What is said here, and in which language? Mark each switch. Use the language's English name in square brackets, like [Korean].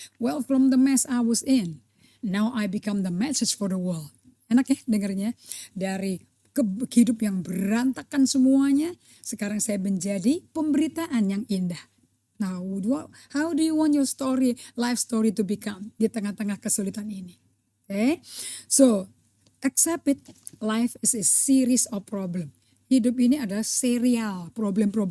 [English] Well, from the mess I was in, now I become the message for the world. [Indonesian] Enak ya dengarnya, dari hidup yang berantakan semuanya, sekarang saya menjadi pemberitaan yang indah. [English] Now, how do you want your life story to become [Indonesian] di tengah-tengah kesulitan ini? [English] Okay, so accept it. Life is a series of problem. [Indonesian] Hidup ini adalah serial problem.